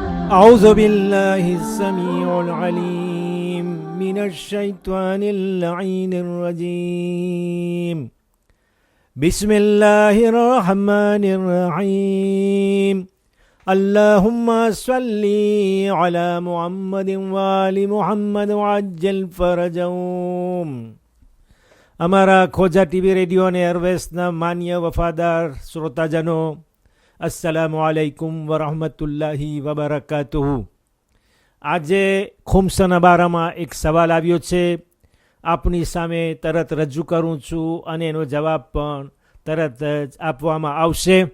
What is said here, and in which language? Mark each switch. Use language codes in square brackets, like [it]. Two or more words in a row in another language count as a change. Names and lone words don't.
[ar] أعوذ بالله السميع العليم من الشيطان اللعين الرجيم بسم الله الرحمن الرحيم اللهم صل على محمد وآل محمد وعجل فرجهم. [gu] અમારા ખોજા ટીવી રેડિયો અને એરવેસના માન્ય વફાદાર શ્રોતાજનો, [ar] السلام عليكم ورحمة الله وبركاته. [gu] આજે ખુમસના બારામાં એક સવાલ આવ્યો છે, આપની સામે તરત રજૂ કરું છું અને એનો જવાબ પણ તરત જ આપવામાં આવશે.